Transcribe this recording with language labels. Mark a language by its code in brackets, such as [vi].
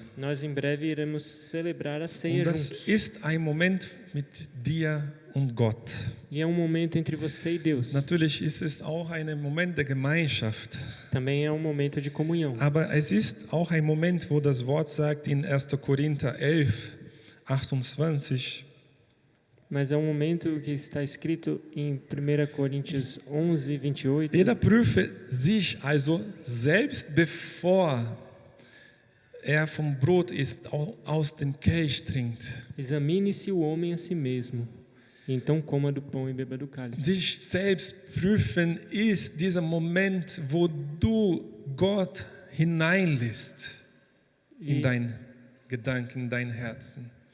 [pt] Nós em breve iremos celebrar a ceia [de] Und das [pt] juntos. [de] ist ein Moment mit dir und Gott. [pt] E é um momento entre você e Deus. [de] Natürlich ist es auch ein Moment der Gemeinschaft. [pt] Também é um momento de comunhão. [de] Aber es ist auch ein Moment, wo das Wort sagt in 1. Korinther 11, 28, [pt] Mas é um momento que está escrito em 1 Coríntios 11, 28. [de] jeder prüfe sich also selbst, bevor vom Brot isst, aus dem Kelch trinkt. [pt] Examine-se o homem a si mesmo, e então coma do pão e beba do cálice. [de] Sich selbst prüfen ist dieser Moment, wo du Gott hineinlässt in dein Gedanken, in dein Herzen.